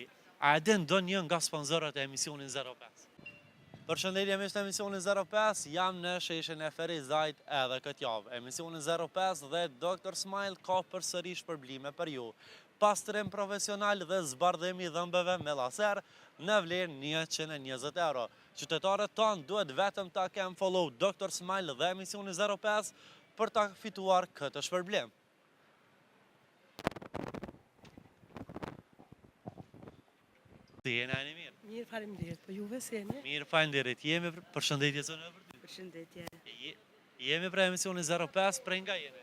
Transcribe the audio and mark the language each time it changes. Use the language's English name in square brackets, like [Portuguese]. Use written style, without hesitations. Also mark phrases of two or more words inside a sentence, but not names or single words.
[Albanian] A e din ndonjë nga sponsorët e emisionit 05? Përshëndetje miq të emisionit 05, jam në sheshin e Ferizajt edhe këtë javë. Emisioni 05 dhe Dr. Smile ka përsëri shpërblime për ju. Pastrim profesional dhe zbardhim i dhëmbëve me laser në vlerë 120 euro. Qytetarët tonë duhet vetëm ta kenë follow Dr. Smile dhe emisioni 05 për ta fituar këtë shpërblim. Si jeni ani mirë? Mirë, faleminderit. Po juve si jeni? Mirë, faleminderit. Jemi përshëndetje zonë për ty. Përshëndetje. Jemi për emisioni 05, prej nga jeni?